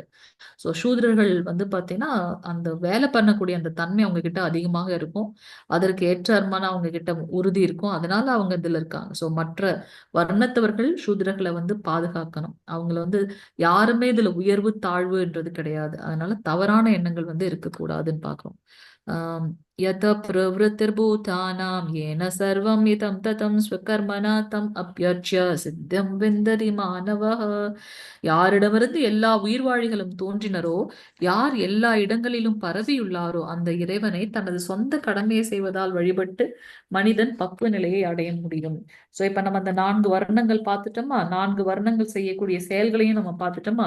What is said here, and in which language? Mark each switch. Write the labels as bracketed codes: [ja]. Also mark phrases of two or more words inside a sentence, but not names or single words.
[ta] ஸோ சூத்திரர்கள் வந்து பாத்தீங்கன்னா அந்த வேலை பண்ணக்கூடிய அந்த தன்மை அவங்க கிட்ட அதிகமாக இருக்கும். அதற்கு ஏற்றார்மான அவங்க கிட்ட உறுதி இருக்கும். அதனால அவங்க இதுல இருக்காங்க. ஸோ மற்ற வர்ணத்தவர்கள் சூத்திரர்களை வந்து பாதுகாக்கணும். அவங்கள வந்து யாருமே இதுல உயர்வு தாழ்வுன்றது கிடையாது. அதனால தவறான எண்ணங்கள் வந்து இருக்கக்கூடாதுன்னு பாக்குறோம். [sa] यत प्रवृत्तिर्भूतानां येन सर्वं इदं ततं स्वकर्मणा तम् अभ्यर्च्य सिद्धिं विन्दति मानवः. [ta] யாரிடமிருந்து எல்லா உயிர்வாழிகளும் தோன்றினரோ, யார் எல்லா இடங்களிலும் பரவியுள்ளாரோ, அந்த இறைவனை தனது சொந்த கடமையை செய்வதால் வழிபட்டு மனிதன் பக்குவ நிலையை அடைய முடியும். சோ இப்ப நம்ம அந்த 4 வர்ணங்கள் பார்த்துட்டோமா, 4 வர்ணங்கள் செய்யக்கூடிய செயல்களையும் நம்ம பார்த்துட்டோமா.